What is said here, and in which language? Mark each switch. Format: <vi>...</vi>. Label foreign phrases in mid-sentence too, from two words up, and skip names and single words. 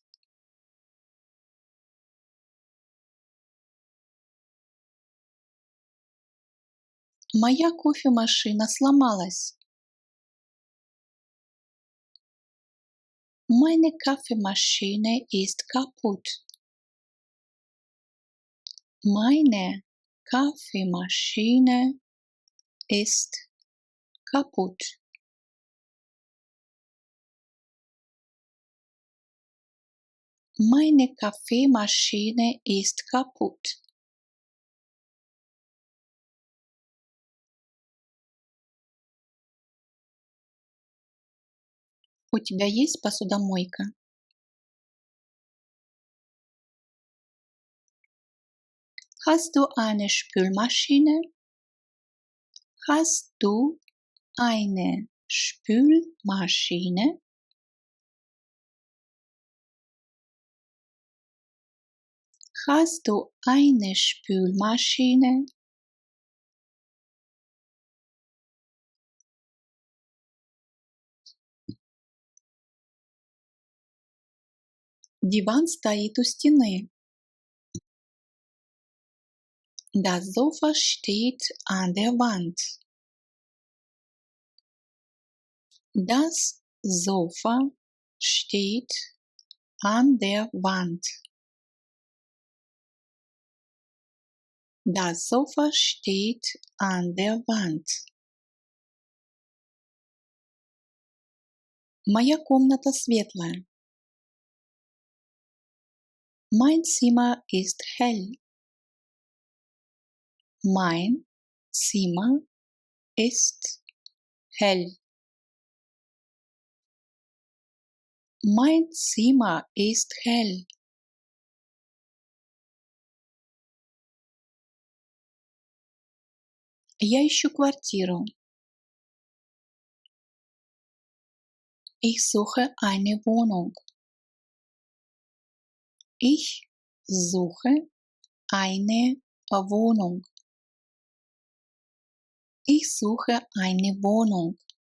<ru>Моя кофемашина сломалась.</ru> <de>Meine Kaffeemaschine ist kaputt. Meine Kaffeemaschine ist kaputt. Meine Kaffeemaschine ist kaputt.</de> <ru>У тебя есть посудомойка?</ru> <de>Hast du eine Spülmaschine? Hast du eine Spülmaschine? Hast du eine Spülmaschine?</de> <ru>Диван стоит у стены.</ru> <de>Das Sofa steht an der Wand. Das Sofa steht an der Wand. Das Sofa steht an der Wand.</de> <ru>Моя комната светлая.</ru> <de>Mein Zimmer ist hell. Mein Zimmer ist hell. Mein Zimmer ist hell.</de> <ru>Я ищу квартиру.</ru> <de>Ich suche eine Wohnung. Ich suche eine Wohnung. Ich suche eine Wohnung.</de>